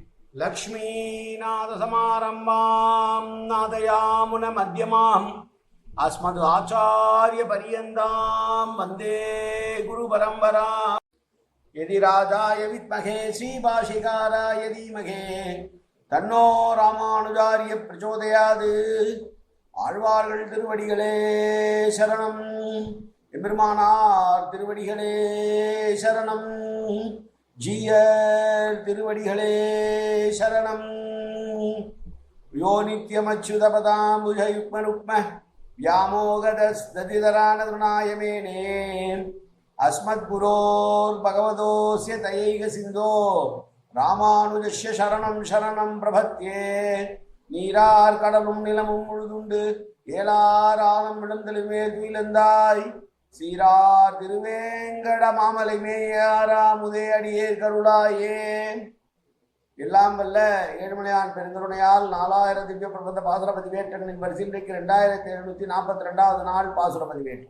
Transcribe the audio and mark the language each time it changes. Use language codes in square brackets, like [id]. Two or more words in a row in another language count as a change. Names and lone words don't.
[sa] लक्ष्मीनाथसमारम्भां नादयामुनमध्यमाम् अस्मदाचार्यपर्यन्तां वन्दे गुरुपरम्पराम्। यदिराजाय विद्महे श्रीभाष्यकाराय धीमहि तन्नो रामानुजार्य प्रचोदयात्। [ta] ஆழ்வார்கள் திருவடிகளே சரணம். எம்பெருமானார் திருவடிகளே சரணம். ஜீயர் திருவடிகளே சரணம். [sa] यो नित्यमच्युतपदाम्बुजयुग्मरुक्म व्यामोगदस्दतिदरानतृणायमेने अस्मद्गुरोर् भगवतोऽस्य दयैक सिन्धो रामानुजस्य शरणं शरणं प्रपद्ये. [ta] நீரார் கடலும் நிலமும் முழுதுண்டு ஏலாராதம் விழுந்தலுமேல் துயிலந்தாய் சீரார் திருவேங்கட மாமலை மேயாராமுதே அடியே கருளாயே. எல்லாம் வல்ல ஏழுமலையான் பெருங்கருணையால் 4000 திவ்ய பிரபந்த பாசுர பதிவேற்றங்களின் வரிசையின்றைக்கு 2742வது நாள் பாசுர பதிவேற்றம்.